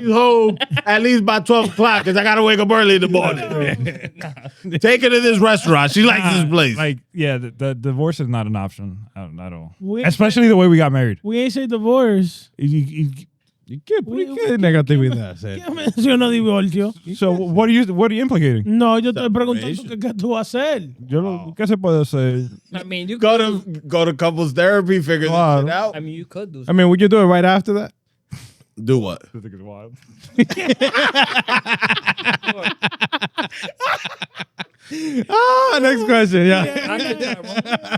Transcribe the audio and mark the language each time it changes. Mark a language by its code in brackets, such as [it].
[en] she's home at least by 12 o'clock because I got to wake up early in the morning. Take her to this restaurant. She likes this place. like, yeah, the divorce is not an option at all. We- Especially the way we got married. We ain't say divorce. [es] ¿Qué negatividad? ¿Qué mencionó divorcio? [en] So what are you implicating? [es] No, yo estoy preguntando qué tú vas a hacer. ¿Qué se puede hacer? [en] I mean, you go could. to couples therapy, figure this shit out. I mean, you could do I mean, would you do it right after that? Do what? I think it's wild. Next question. Yeah.